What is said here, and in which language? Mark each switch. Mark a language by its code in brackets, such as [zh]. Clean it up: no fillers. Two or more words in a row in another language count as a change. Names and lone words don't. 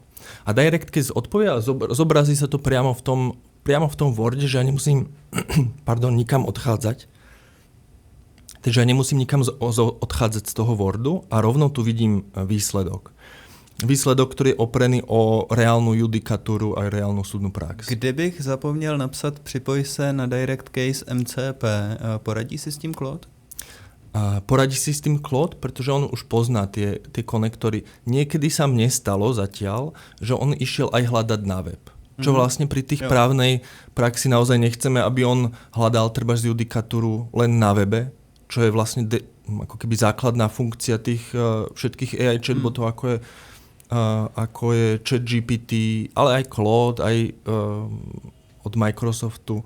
[sk] A Direct Case odpovie a zobrazí sa to priamo v tom Worde, že ja nemusím nikam odchádzať. Takže ja nemusím nikam odchádzať z toho Wordu a rovno tu vidím výsledok. Výsledok, ktorý je oprený o reálnu judikatúru a reálnu súdnu prax. [cs] Kdybych zapomněl napsat připoj se na Direct Case MCP, poradí si s tím Claude? [sk] Poradí si s tým Claude, pretože on už pozná tie konektory. Niekedy sa mne stalo zatiaľ, že on išiel aj hľadať na web. Čo vlastne pri tých právnej praxi naozaj nechceme, aby on hľadal trebárs judikatúru len na webe, čo je vlastne ako keby základná funkcia tých všetkých AI chatbotov, ako je ChatGPT, ale aj Claude, aj od Microsoftu.